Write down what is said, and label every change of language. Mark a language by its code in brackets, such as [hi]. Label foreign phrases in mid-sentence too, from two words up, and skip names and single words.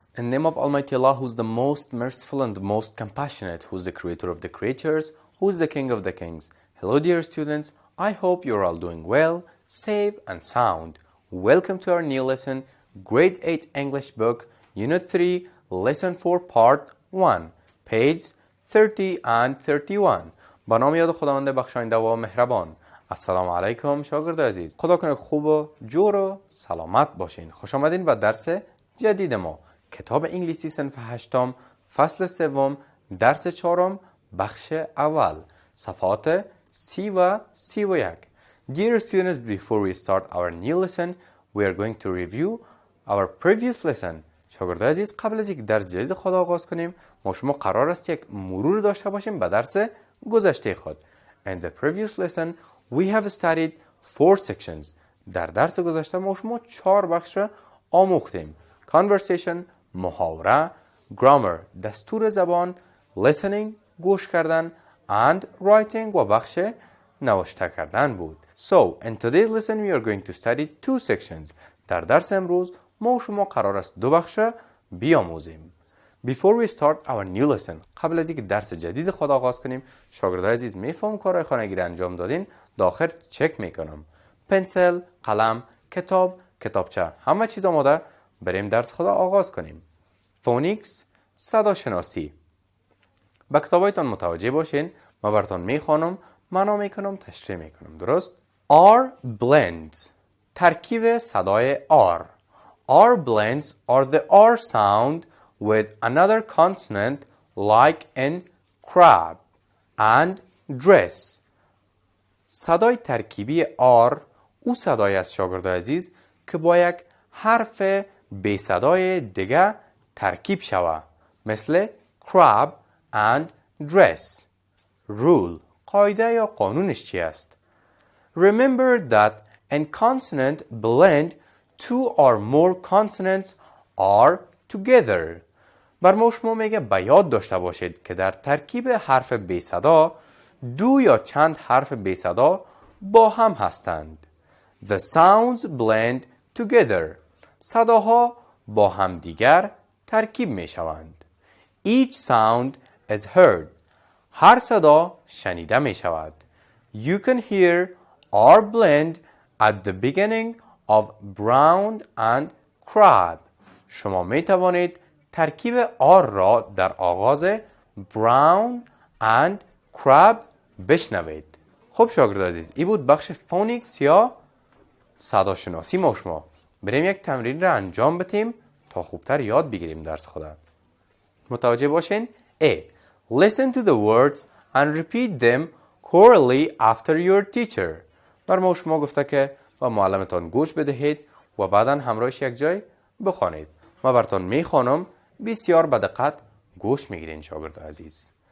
[en] name of Almighty Allah, who is the most merciful and the most compassionate, who is the creator of the creatures, who is the king of the kings. Hello dear students, I hope you're all doing well, safe and sound. Welcome to our new lesson, Grade 8 English book, Unit 3, Lesson 4, Part 1, page 30 and 31. [fa] با نام یاد خداوند بخشاینده و مهربان. السلام علیکم شاگرد عزیز. خدا کنه خوب و جور و سلامت باشین. خوش آمدین به درس جدید ما. کتاب انگلیسی صنف 8 فصل 3 درس 4 بخش اول صفحات 30 و 31. [en] Dear students, before we start our new lesson, we are going to review our previous lesson. [fa] شاگرد عزیز، قبل از یک درس جدید خود آغاز کنیم، ما شما قرار است یک مرور داشته باشیم به درس گذشته خود. [en] In the previous lesson, we have studied 4 sections. [fa] در درس گذشته ما شما 4 بخش را آموختیم. Conversation، محاوره، grammar، دستور زبان، listening، گوش کردن، [en] and writing [fa] و بخش نوشته کردن بود. [en] So, in today's lesson we are going to study 2 sections. [fa] در درس امروز ما شما قرار است 2 بخش را بیاموزیم. [en] Before we start our new lesson, [fa] قبل از اینکه درس جدید خود آغاز کنیم، شاگردان عزیز میفهم کارهای خانگی را انجام دادین، داخل چک میکنم. پنسل، قلم، کتاب، کتابچه، همه چیز آماده، بریم درس خود آغاز کنیم. فونیکس، صدا شناسی. به کتابایتان متوجه باشین، ما براتون میخوانم، معنا میکنم، تشریح میکنم. درست؟ [en] R blends، [fa] ترکیب صدای R. [en] R blends are the R sound with another consonant like in crab and dress. [fa] صدای ترکیبی R او صدای است شاگرد عزیز که با یک حرف بی صدای دیگه ترکیب شود، مثل [en] crab and dress. Rule، [fa] قاعده یا قانونش چی است؟ [en] Remember that in consonant blend 2 or more consonants are together. [fa] بر ما شما میگه به یاد داشته باشید که در ترکیب حرف بی صدا 2 یا چند حرف بی صدا با هم هستند. [en] The sounds blend together. [fa] صداها با هم دیگر ترکیب می شوند. [en] Each sound is heard. [fa] هر صدا شنیده می شود. [en] You can hear R blend at the beginning of brown and crab. [fa] شما می توانید ترکیب R را در آغاز [en] brown and crab [fa] بشنوید. خب شاگرد عزیز، این بود بخش فونیکس یا صدا شناسی ما شما. بریم یک تمرین را انجام بدیم تا خوبتر یاد بگیریم درس خدا. متوجه باشین. [en] A. Listen to the words and repeat them orally after your teacher. [fa] بر ما شما گفته که با معلمتان گوش بدهید و بعدا همراهش یک جای بخوانید. ما براتون میخوانم، بسیار با دقت گوش میگیرین شاگرد عزیز.